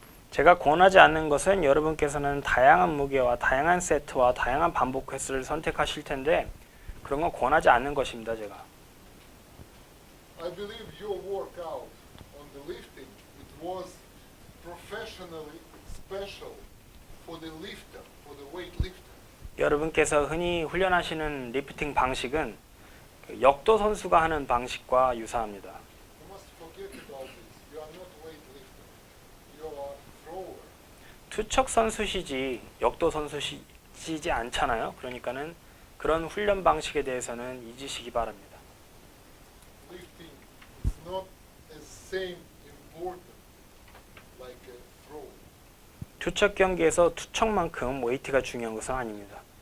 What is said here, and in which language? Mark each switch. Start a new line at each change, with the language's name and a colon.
Korean: 제가 권하지 않는 것은 여러분께서는 다양한 무게와 다양한 세트와 다양한 반복 횟수를 선택하실 텐데 그런 건 권하지 않는 것입니다. 제가.
English: I believe your workout on the lifting, it was professionally special for the lifter, for the weight lifter.
Korean: 여러분께서 흔히 훈련하시는 리프팅 방식은 그 역도 선수가 하는 방식과 유사합니다.
English: You must forget about this. You are not weightlifter. You are thrower.
Korean: 투척 선수시지 역도 선수시지 않잖아요. 그러니까는 그런 훈련 방식에 대해서는 잊으시기 바랍니다.
English: Lifting is not as same important like a throw.
Korean: 투척 경기에서 투척만큼 웨이트가 중요한 것은 아닙니다.